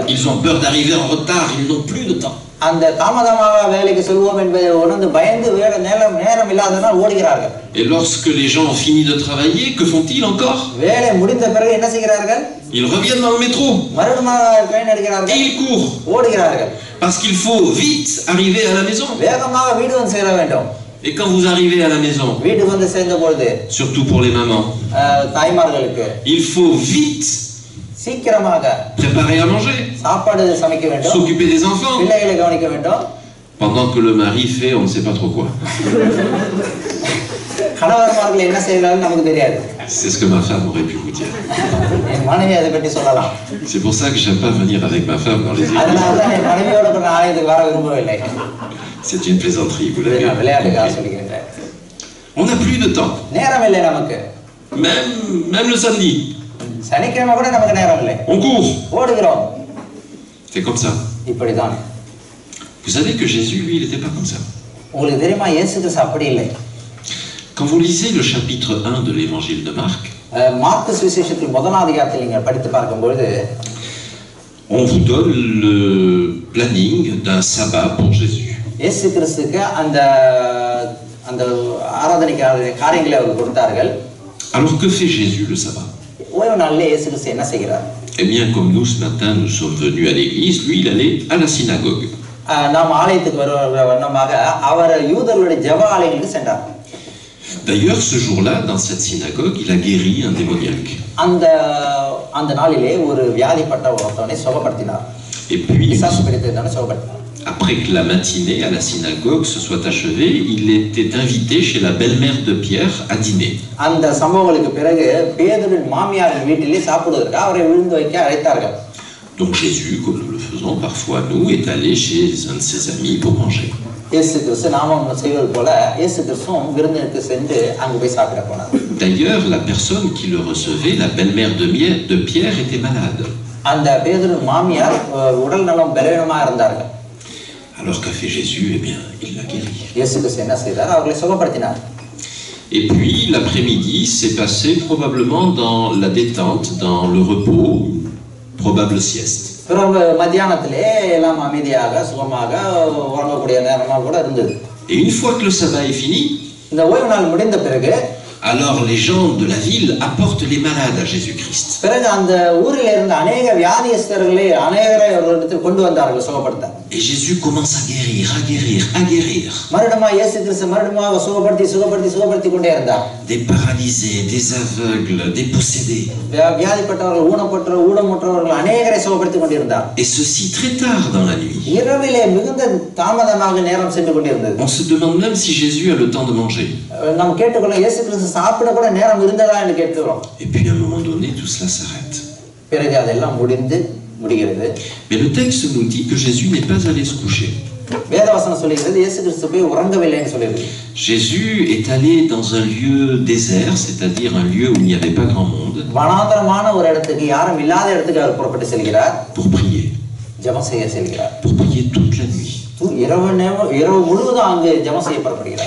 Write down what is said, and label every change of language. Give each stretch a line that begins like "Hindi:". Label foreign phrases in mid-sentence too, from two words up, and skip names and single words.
French: Ils ont peur d'arriver en retard, ils n'ont plus de temps.
Tamil: அந்த தாமதமாக வேலைக்கு செல்வோம் என்பதை உணர்ந்து பயந்து நேரம் இல்லாதனால் ஓடுகிறார்கள்.
French: Et lorsque les gens ont fini de travailler, que font-ils encore?
Tamil: வேலை முடிந்த பிறகு என்ன செய்கிறார்கள்?
French: Ils reviennent dans le métro.
Tamil: மறுபடியும் ட்ரெயின் எடுக்கிறார்கள்.
French: Et ils courent.
Tamil: ஓடுகிறார்கள்.
French: Parce qu'il faut vite arriver à la maison.
Tamil: வேகமாக வீடு வந்து சேர வேண்டும்.
French: Et quand vous arrivez à la maison,
Tamil: வீட்டுக்கு வந்து சேர்ந்தபோது,
French: surtout pour les mamans,
Tamil: தாய்மார்களுக்கு
French: il faut vite
Tamil: சீக்கிரமாக
French: préparer à manger,
Tamil: சாப்பாடு சமைக்க வேண்டும்,
French: s'occuper des enfants,
Tamil: பிள்ளைகளை கவனிக்க வேண்டும்.
French: pendant que le mari fait on ne sait pas trop quoi.
Tamil: கணவர்மார்கள் என்ன செய்யறாங்கன்னு நமக்கு தெரியாது.
French: C'est ce que ma femme aurait pu vous dire.
Tamil: என் மனைவி அதை பற்றி சொல்லலாம்.
French: C'est pour ça que j'aime pas venir avec ma femme dans les églises.
Tamil: அதனால தான் என் மனைவியோட நான் ஆலயத்துக்கு வர விரும்பவில்லை.
French: C'est une plaisanterie, vous l'avez
Tamil: விளையாட்டுக்காக சொல்கிறேன்.
French: On n'a plus de temps.
Tamil: நேரம் இல்லை நமக்கு.
French: Même le samedi.
Tamil: சனிக்கிழமை கூட நமக்கு நேரம் இல்லை.
French: On court.
Tamil: ஓடுகிறோம்.
French: C'est comme ça.
Tamil: இப்படிதான்.
French: Vous savez que Jésus, lui, il n'était pas comme ça.
Tamil: உங்களுக்கு தெரியுமா இயேசு கிறிஸ்து அப்படி இல்லை.
French: Quand vous lisez le chapitre 1 de l'évangile de Marc,
Tamil: மார்க்கு சுவிசேஷத்தில் முதலாம் அதிகாரத்தில் நீங்கள் படித்து பார்க்கும்போது
French: on vous donne le planning d'un sabbat pour Jésus.
Tamil: இயேசு கிறிஸ்துக்கு அந்த ஆராதனைக்கான காரியங்களை அவர் கொடுத்தார்கள்.
French: Alors que fait Jésus le sabbat?
Tamil: ஓய்வு நாளிலே இயேசு கிறிஸ்து என்ன செய்கிறார்?
French: Eh bien, comme nous ce matin nous sommes venus à l'église, lui il allait à la synagogue.
Tamil: நாம் ஆலயத்துக்கு வருகிற வண்ணமாக அவர் யூதர்களுடைய ஜெப ஆலயங்களுக்கு சென்றார்.
French: D'ailleurs, ce jour-là, dans cette synagogue, il a guéri un démoniaque.
Tamil: அந்த நாளிலே ஒரு வியாதிப்பட்ட ஒருத்தவனை சுகப்படுத்தினார்.
French: Et puis,
Tamil: பிசாசு பிடித்தவனை சுகப்படுத்தினார்.
French: après que la matinée à la synagogue se soit achevée, il était invité chez la belle-mère de Pierre à dîner.
Tamil: அந்த சம்பவங்களுக்கு பிறகு பேதுருவின் மாமியாரின் வீட்டிலே சாப்பிடுவதற்கு அவரை விருந்து வைக்க அழைத்தார்கள்.
French: Donc Jésus, comme nous le faisons parfois nous, est allé chez un de ses amis pour manger.
Tamil: இயேசு கிறிஸ்து நாமும் செய்வது போல இயேசு கிறிஸ்துவும் விருந்துக்கு சென்று அங்கு போய் சாப்பிட போனார்.
French: D'ailleurs, la personne qui le recevait, la belle-mère de Pierre, était malade.
Tamil: அந்த பேதுருவின் மாமியார் உடல் நலம் பலவீனமாக இருந்தார்கள்.
French: Alors qu'a fait Jésus? Eh bien, il l'a guéri.
Tamil: இயேசு கிறிஸ்து என்ன செய்தார்? அவர்களை சுகப்படுத்தினார்.
French: Et puis, l'après-midi s'est passé probablement dans la détente, dans le repos, probable sieste.
Tamil: பிறகு மத்தியானத்திலே எல்லாம் அமைதியாக சுகமாக உறங்கக்கூடிய நேரமாக கூட இருந்தது.
French: Et une fois que le sabbat est fini,
Tamil: இந்த ஓய்வு நாள் முடிந்த பிறகு
French: alors les gens de la ville apportent les malades à Jésus-Christ.
Tamil: பிறகு அந்த ஊரில் இருந்த அநேக வியாதியஸ்தர்களை அநேகரை அவர்களிடத்தில் கொண்டு வந்தார்கள் சுகப்படுத்த.
French: Et Jésus commence à guérir, à guérir, à guérir.
Tamil: மறுபடியும் இயேசு கிறிஸ்து மறுபடியும் சுகப்படுத்தி கொண்டே இருந்தார்.
French: Des paralysés, des aveugles, des possédés.
Tamil: வியாதிப்பட்டவர்கள், ஊனமுற்றவர்கள் அநேகரை சுகப்படுத்தி கொண்டிருந்தார்.
French: Et ceci très tard dans la nuit.
Tamil: இரவிலே மிகுந்த தாமதமாக நேரம் சென்று கொண்டிருந்தது.
French: On se demande même si Jésus a le temps de manger.
Tamil: நாம் கேட்டுக்கொள்ள இயேசு கிறிஸ்து சாப்பிட கூட நேரம் இருந்ததா என்று கேட்கிறோம்.
French: Et puis à un moment donné, tout cela s'arrête.
Tamil: பிறகு அதெல்லாம் முடிகிறது.
French: Mais le texte nous dit que Jésus n'est pas allé se coucher.
Tamil: வேதவசனம் சொல்லுகிறது இயேசு கிறிஸ்து போய் உறங்கவில்லைன்னு சொல்லுது.
French: Jésus est allé dans un lieu désert, c'est-à-dire un lieu où il n'y avait pas grand monde.
Tamil: வனாந்தரமான ஒரு இடத்துக்கு, யாரும் இல்லாத இடத்துக்கு அவர் புறப்பட்டு செல்கிறார்.
French: Pour prier.
Tamil: ஜெபம் செய்ய செல்கிறார்.
French: Pour prier toute la nuit.
Tamil: இரவு முழுவதும் அங்கு ஜெபம் செய்ய புறப்படுகிறார்.